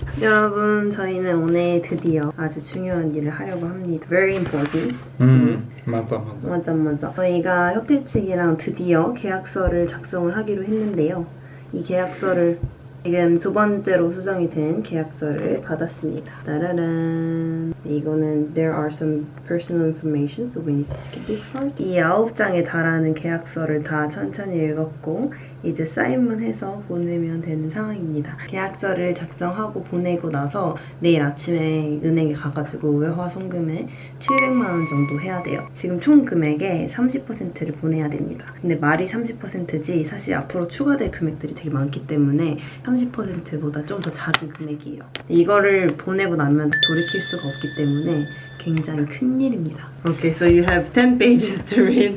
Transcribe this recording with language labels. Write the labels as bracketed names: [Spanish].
[Korean] 여러분, 저희는 오늘 드디어 아주 중요한 일을 하려고 합니다. [English] Very important. [Korean] 맞아. 저희가 호텔 측이랑 드디어 계약서를 작성을 하기로 했는데요. 이 계약서를 지금 두 번째로 수정이 된 계약서를 받았습니다. 따라란. [English] 이거는 There are some personal information, so we need to skip this part. [Korean] 이 9장에 달하는 계약서를 다 천천히 읽었고 이제 사인만 해서 보내면 되는 상황입니다. 계약서를 작성하고 보내고 나서 내일 아침에 은행에 가가지고 외화 송금을 700만 원 정도 해야 돼요. 지금 총 금액의 30%를 보내야 됩니다. 근데 말이 30%지 사실 앞으로 추가될 금액들이 되게 많기 때문에 30%보다 좀 더 작은 금액이에요. 이거를 보내고 나면 돌이킬 수가 없기 때문에 굉장히 큰 일입니다. [English] Okay, so you have 10 pages to read.